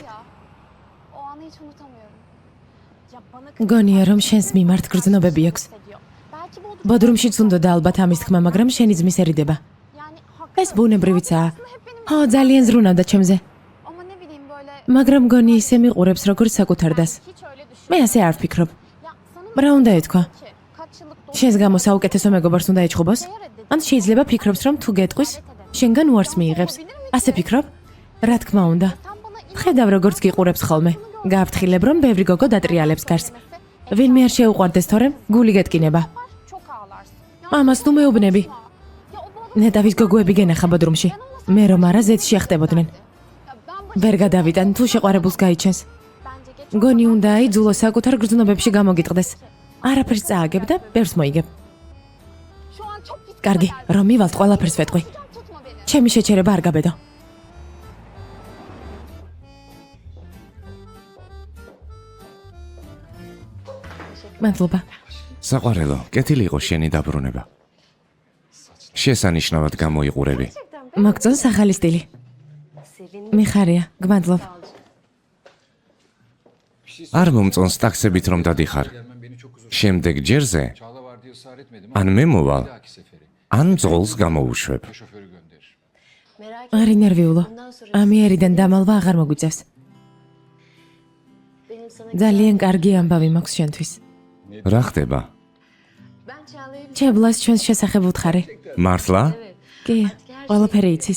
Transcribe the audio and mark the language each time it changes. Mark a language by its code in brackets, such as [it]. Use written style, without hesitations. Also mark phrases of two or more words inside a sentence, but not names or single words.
[tr] O anı hiç unutamıyorum. Ya bana [ka] გონია რომ შენს მიმართ გრძნობები აქვს. [tr] ediyor. Belki bu [ka] ბოდრუმშიც უნდოდა ალბათ ამის თქმა, მაგრამ შენი ძმის ერიდება. [tr] yani haklı. [ka] ეს ბუნებრივიცაა. [tr] Aslında hep benim [ka] ხო, ძალიან ზრუნავდა ჩემზე. [tr] ama ne bileyim böyle [ka] მაგრამ გონი ისე მიყურებს როგორც საკუთარ დას. [tr] hiç öyle düşün. [ka] მე ასე არ ვფიქრობ. [tr] Ya sana [ka] რა უნდა ეთქვა? [tr] ki kaç yıllık dostum [ka] შენს გამო საუკეთესო მეგობარს უნდა ეჭხუბოს? ან შეიძლება ფიქრობს რომ თუ გეტყვის, შენგან უარს მიიღებს. ასე ფიქრობ? რა თქმა უნდა. [tr] tam bana inan [ka] ხედავ როგორც გიყურებს ხოლმე. გააფრთხილებ რომ ბევრი გოგო დატრიალებს გარს. ვინმე არ შეუყვარდეს თორემ გული გეტკინება. [tr] var, çok ağlarsın. Ya, [ka] ამას თუ მეუბნები. [tr] ya o bana [ka] ნეტავის გოგოები გენახა ბოდრუმში. მე რომ არა ზეთში ახტებოდნენ. [tr] ya ben [ka] ვერ გადავიტან თუ შეყვარებულს გაიჩენს. [tr] bence geç. [ka] გონი უნდა იძულო საკუთარ გრძნობებში გამოგიტყდეს. არაფერს წააგებ და ბევრს მოიგებ. [tr] Şu an çok pis. [ka] კარგი, რომ მივალთ ყველაფერს ვეტყვი. [tr] Tutma beni. [ka] ჩემი შეჩერება არ გაბედო. მადლობა. საყვარელო, კეთილი იყო შენი დაბრუნება. შესანიშნავად გამოიყურები. მოგწონს ახალი სტილი. მიხარია, გმადლობ. არ მომწონს ტაქსებით რომ დადიხარ. შემდეგ ჯერზე [tr] Çağla var diye ısrar etmedim [ka] ან [tr] ama [ka] მე მოვალ, [tr] bir dahaki seferi [ka] ან ძღოლს გამოუშვებ. [tr] şoförü gönderir. [ka] არ ინერვიულო. ამიერიდან დამალვა აღარ მოგვიწევს. ძალიან კარგი ამბავი მაქვს შენთვის. რა ხდება? ჩებლას ჩვენს შესახებ უთხარი. მართლა? კი, ყველაფერი იცის.